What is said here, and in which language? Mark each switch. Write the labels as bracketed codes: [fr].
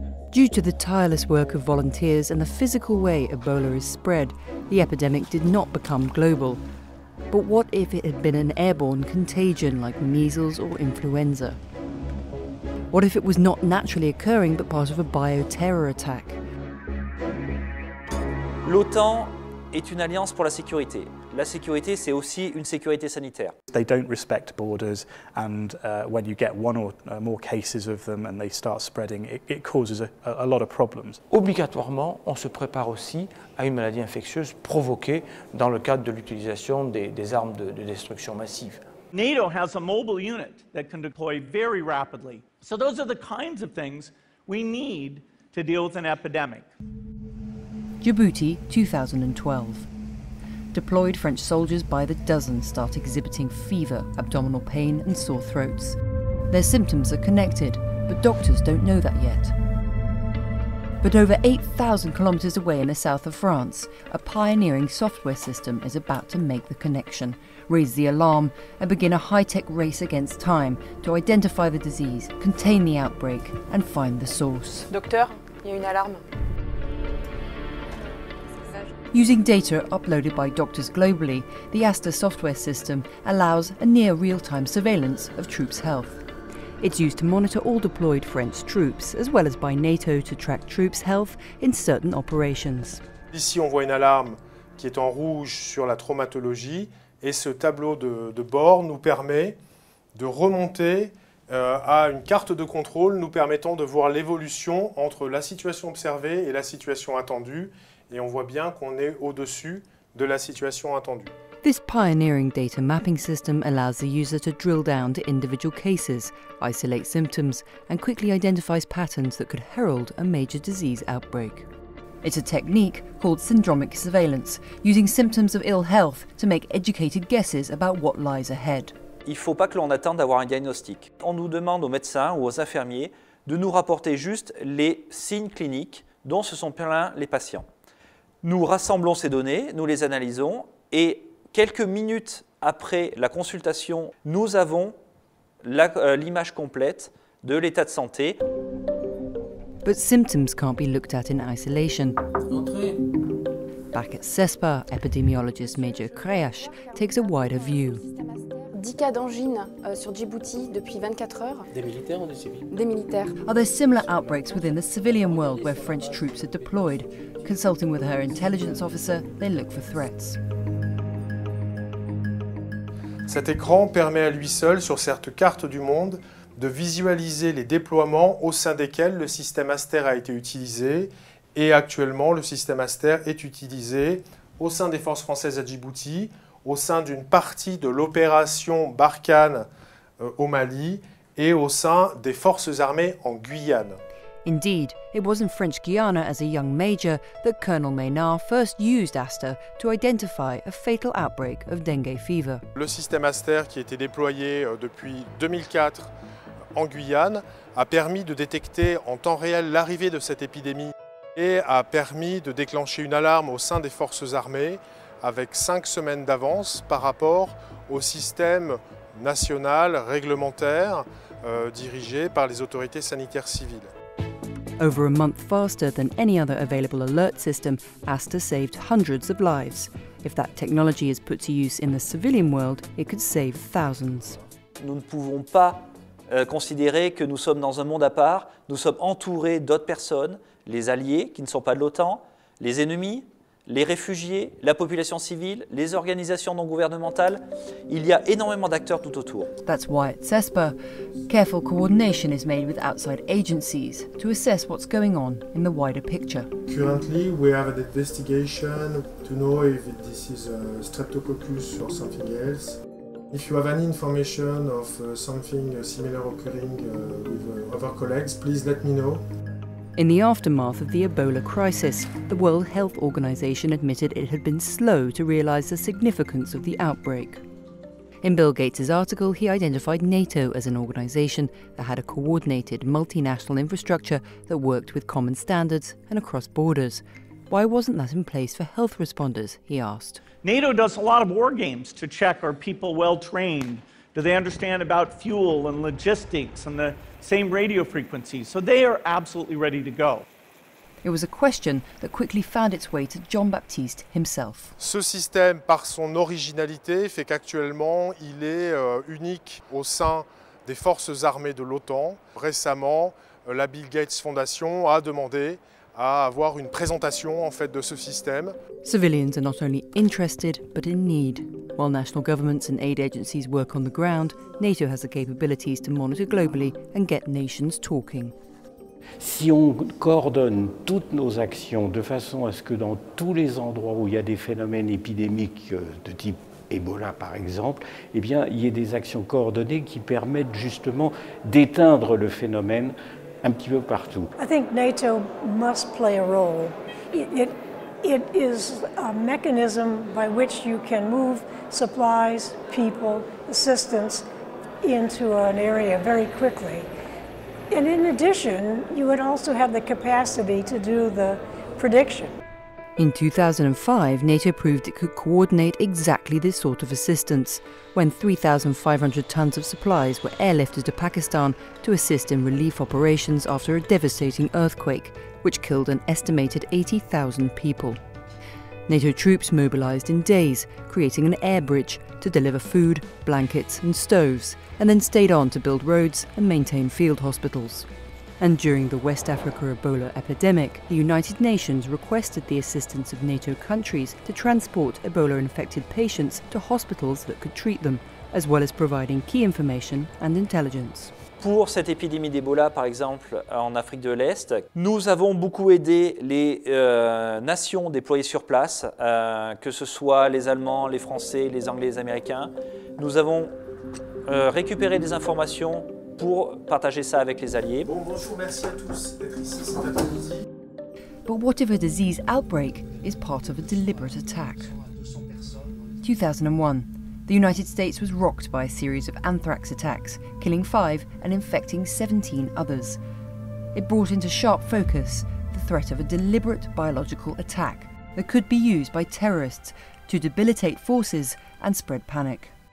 [en] Due to the tireless work of volunteers and the physical way Ebola is spread, the epidemic did not become global. But what if it had been an airborne contagion like measles or influenza? What if it was not naturally occurring but part of a bioterror attack? [fr] L'OTAN est une alliance pour la sécurité. La sécurité, c'est aussi une sécurité sanitaire. [en] They don't respect borders, and when you get one or more cases of them and they start spreading, it causes a lot of problems. [fr] Obligatoirement, on se prépare aussi à une maladie infectieuse provoquée dans le cadre de l'utilisation des armes de destruction massive. [en] NATO has a mobile unit that can deploy very rapidly. So those are the kinds of things we need to deal with an epidemic. Djibouti, 2012. Deployed French soldiers by the dozen start exhibiting fever, abdominal pain and sore throats. Their symptoms are connected, but doctors don't know that yet. But over 8,000 kilometres away in the south of France, a pioneering software system is about to make the connection, raise the alarm and begin a high-tech race against time to identify the disease, contain the outbreak and find the source. [fr] Docteur, il y a une alarme. [en] Using data uploaded by doctors globally, the ASTA software system allows a near real-time surveillance of troops' health. It's used to monitor all deployed French troops, as well as by NATO to track troops' health in certain operations. [fr] Ici, on voit une alarme qui est en rouge sur la traumatologie, et ce tableau de bord nous permet de remonter à une carte de contrôle nous permettant de voir l'évolution entre la situation observée et la situation attendue. Et on voit bien qu'on est au-dessus de la situation attendue. [en] This pioneering data mapping system allows the user to drill down to individual cases, isolate symptoms, and quickly identifies patterns that could herald a major disease outbreak. It's a technique called syndromic surveillance, using symptoms of ill health to make educated guesses about what lies ahead. [fr] Il ne faut pas que l'on attende d'avoir un diagnostic. On nous demande aux médecins ou aux infirmiers de nous rapporter juste les signes cliniques dont se sont plaints les patients. Nous rassemblons ces données, nous les analysons et quelques minutes après la consultation, nous avons l'image complète de l'état de santé. [en] But symptoms can't be looked at in isolation. Back at CESPA, epidemiologist Major Kreash takes a wider view. [fr] 10 cas d'angine sur Djibouti depuis 24 heures. Des militaires ou des civils? Des militaires. [en] Are there similar outbreaks within the civilian world where French troops are deployed? Consulting with her intelligence officer, they look for threats. [fr] Cet écran permet à lui seul, sur cette carte du monde, de visualiser les déploiements au sein desquels le système Aster a été utilisé. Et actuellement, le système Aster est utilisé au sein des forces françaises à Djibouti, au sein d'une partie de l'opération Barkhane au Mali et au sein des forces armées en Guyane. [en] Indeed, it was in French Guiana as a young major that Colonel Maynard first used Aster to identify a fatal outbreak of dengue fever. [fr] Le système Aster, qui a été déployé depuis 2004 en Guyane, a permis de détecter en temps réel l'arrivée de cette épidémie et a permis de déclencher une alarme au sein des forces armées avec 5 semaines d'avance par rapport au système national réglementaire dirigé par les autorités sanitaires civiles. [en] Over a month faster than any other available alert system, Aster saved hundreds of lives. If that technology is put to use in the civilian world, it could save thousands. [fr] Nous ne pouvons pas considérer que nous sommes dans un monde à part. Nous sommes entourés d'autres personnes, les alliés qui ne sont pas de l'OTAN, les ennemis, les réfugiés, la population civile, les organisations non gouvernementales. Il y a énormément d'acteurs tout autour. [en] That's why at CESPA, careful coordination is made with outside agencies to assess what's going on in the wider picture. Currently, we have an investigation to know if this is a streptococcus or something else. If you have any information of something similar occurring with other colleagues, please let me know. In the aftermath of the Ebola crisis, the World Health Organization admitted it had been slow to realize the significance of the outbreak. In Bill Gates' article, he identified NATO as an organization that had a coordinated multinational infrastructure that worked with common standards and across borders. Why wasn't that in place for health responders, he asked. NATO does a lot of war games to check, are people well trained? Do they understand about fuel and logistics and the same radio frequencies? So they are absolutely ready to go. It was a question that quickly found its way to John Baptiste himself. [fr] Ce système, par son originalité, fait qu'actuellement, il est unique au sein des forces armées de l'OTAN. Récemment, la Bill Gates Foundation a demandé à avoir une présentation en fait de ce système. [en] Civilians are not only interested but in need. While national governments and aid agencies work on the ground, NATO has the capabilities to monitor globally and get nations talking. [fr] Si on coordonne toutes nos actions de façon à ce que dans tous les endroits où il y a des phénomènes épidémiques de type Ebola par exemple, eh bien, il y ait des actions coordonnées qui permettent justement d'éteindre le phénomène un petit peu partout. [en] I think NATO must play a role. It is a mechanism by which you can move supplies, people, assistance into an area very quickly. And in addition, you would also have the capacity to do the prediction. In 2005, NATO proved it could coordinate exactly this sort of assistance when 3,500 tons of supplies were airlifted to Pakistan to assist in relief operations after a devastating earthquake, which killed an estimated 80,000 people. NATO troops mobilized in days, creating an air bridge to deliver food, blankets and stoves, and then stayed on to build roads and maintain field hospitals. And during the West Africa Ebola epidemic, the United Nations requested the assistance of NATO countries to transport Ebola-infected patients to hospitals that could treat them, as well as providing key information and intelligence. [fr] Pour cette épidémie d'Ebola, par exemple, en Afrique de l'Est, nous avons beaucoup aidé les nations déployées sur place, que ce soit les Allemands, les Français, les Anglais, les Américains. Nous avons récupéré des informations pour partager ça avec les alliés. Bon, bonjour, merci à tous d'être ici cet après-midi. [en] But what if a disease outbreak is part of a deliberate attack? 2001. The United States was rocked by a series of anthrax attacks, killing 5 and infecting 17 others. It brought into sharp focus the threat of a deliberate biological attack that could be used by terrorists to debilitate forces and spread panic.